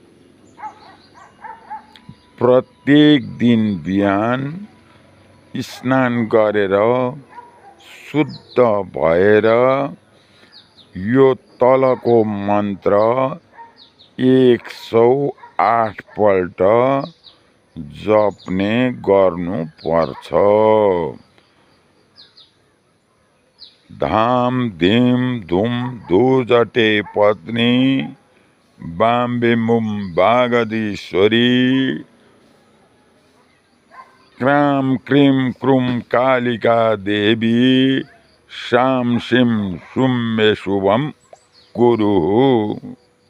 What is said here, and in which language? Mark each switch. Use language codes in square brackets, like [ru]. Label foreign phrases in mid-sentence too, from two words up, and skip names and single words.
[ne] प्रत्येक दिन बिहान स्नान गरेर शुद्ध भएर यो तलको मन्त्र 108 पल्ट जप्ने गर्नु पर्छ। [sa] धाम धीम धुम धुजटे पत्नी बाम्बेमुम बागदीश्वरी क्राम क्रीम क्रूम कालिका देवी शाम शिम शुम्मे शुभम कुरु।